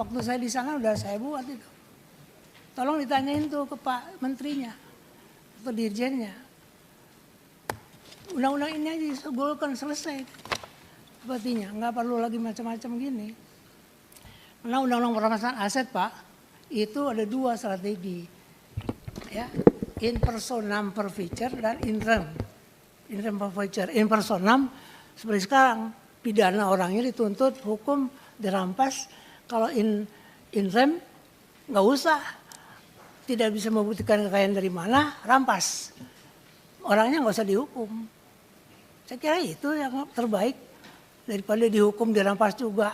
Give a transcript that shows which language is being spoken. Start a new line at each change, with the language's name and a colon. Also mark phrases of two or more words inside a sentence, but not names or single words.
Indonesian: Waktu saya di sana udah saya buat itu. Tolong ditanyain tuh ke Pak Menterinya atau Dirjennya. Undang-undang ini aja disegulkan, selesai. Sepertinya nggak perlu lagi macam-macam gini. Karena Undang-Undang perampasan aset Pak, itu ada dua strategi. Ya,
Latin: in personam forfeiture dan in rem forfeiture. In personam
Indonesian: seperti sekarang, pidana orangnya dituntut, hukum dirampas. Kalau
Latin: in rem
Indonesian: nggak usah. Tidak bisa membuktikan kekayaan dari mana, rampas. Orangnya nggak usah dihukum. Saya kira itu yang terbaik daripada dihukum dirampas juga.